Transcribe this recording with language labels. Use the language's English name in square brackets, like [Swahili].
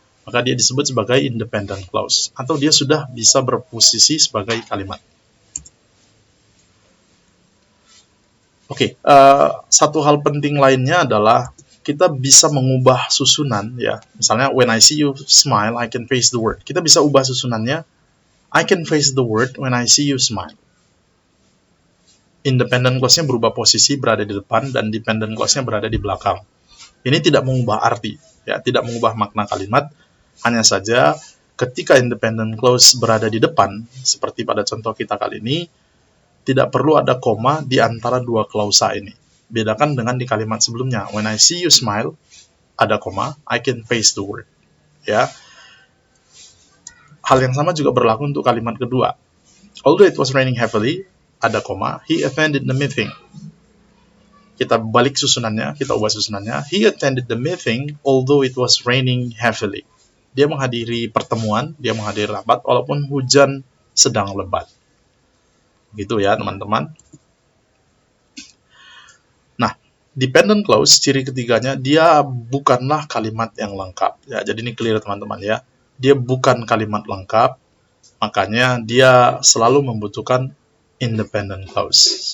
[Indonesian] Maka dia disebut sebagai independent clause. Atau dia sudah bisa berposisi sebagai kalimat. Oke, satu hal penting lainnya adalah kita bisa mengubah susunan ya. Misalnya [English] when I see you smile, I can face the word. [Indonesian] Kita bisa ubah susunannya. [English] I can face the word when I see you smile. [Indonesian] Independent clause-nya berubah posisi, berada di depan, dan dependent clause-nya berada di belakang. Ini tidak mengubah arti, ya, tidak mengubah makna kalimat. Hanya saja ketika independent clause berada di depan, seperti pada contoh kita kali ini, tidak perlu ada koma di antara dua klausa ini. Bedakan dengan di kalimat sebelumnya. [English] When I see you smile, [Indonesian] ada koma, [English] I can face the word. Ya. [Indonesian] Hal yang sama juga berlaku untuk kalimat kedua. [English] Although it was raining heavily, [Indonesian] ada koma, [English] he attended the meeting. [Indonesian] Kita balik susunannya, kita ubah susunannya. [English] He attended the meeting although it was raining heavily. [Indonesian] Dia menghadiri pertemuan, dia menghadiri rapat walaupun hujan sedang lebat. Gitu ya, teman-teman. Nah, dependent clause, ciri ketiganya, dia bukanlah kalimat yang lengkap. Ya, jadi ini clear teman-teman ya. Dia bukan kalimat lengkap, makanya dia selalu membutuhkan independent clause.